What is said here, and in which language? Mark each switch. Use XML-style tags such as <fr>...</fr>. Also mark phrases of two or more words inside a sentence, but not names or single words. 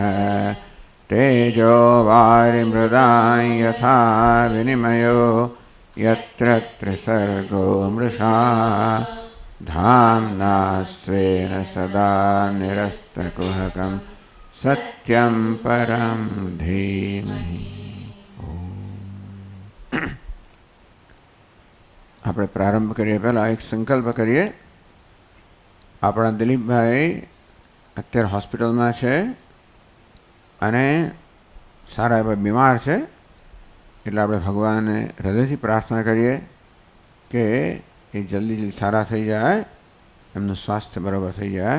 <sa>तेजो वारिमृदां यथा विनिमयो यत्र त्रिसर्गो मृषा धाम्ना स्वेन सदा निरस्तकुहकं सत्यं परं धीमहि।</sa> <gu>આપણે પ્રારંભ કરીએ પહેલાં એક સંકલ્પ કરીએ. આપણા દિલીપભાઈ અત્યારે હોસ્પિટલમાં છે અને સારા એવા બીમાર છે, એટલે આપણે ભગવાનને હૃદયથી પ્રાર્થના કરીએ કે એ જલ્દી સારા થઈ જાય, એમનું સ્વાસ્થ્ય બરાબર થઈ જાય.</gu>